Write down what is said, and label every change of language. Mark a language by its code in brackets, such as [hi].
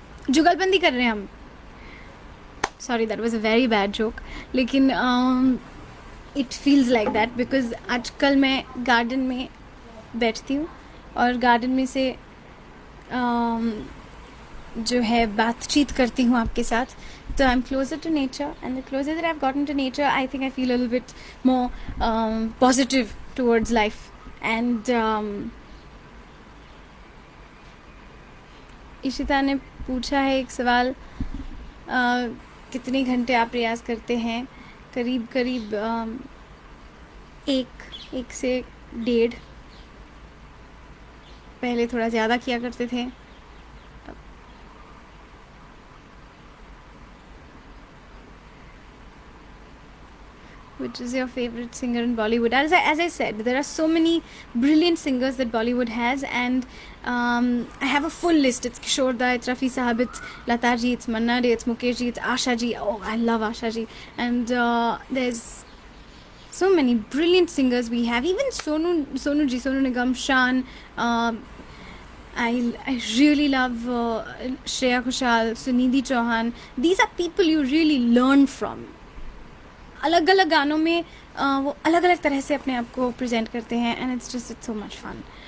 [hi] जुगलबंदी कर रहे हैं हम. [en] sorry, that was a very bad joke, [hi] लेकिन [en] it feels like that because [hi] आजकल मैं गार्डन में बैठती हूँ और गार्डन में से जो है बातचीत करती हूँ आपके साथ. [en] So I'm closer to nature, and the closer that I've gotten to nature, I think I feel a little bit more positive towards life. [hi] And Ishita ने पूछा है एक सवाल, कितने घंटे आप प्रयास करते हैं? करीब करीब एक से 1.5. पहले थोड़ा ज़्यादा किया करते थे. [en] Which is your favorite singer in Bollywood? As I said, there are so many brilliant singers that Bollywood has, and I have a full list. It's Kishore Da, it's Rafi Sahab, it's Lata ji, it's Manna Dey, it's Mukesh ji, it's Asha ji. Oh, I love Asha ji. And there's so many brilliant singers we have. Even Sonu ji, Sonu Nigam, Shan. I really love Shreya Ghoshal, Sunidhi Chauhan. These are people you really learn from. [hi] अलग अलग गानों में वो अलग अलग तरह से अपने आप को प्रेजेंट करते हैं, [en] And it's so much fun.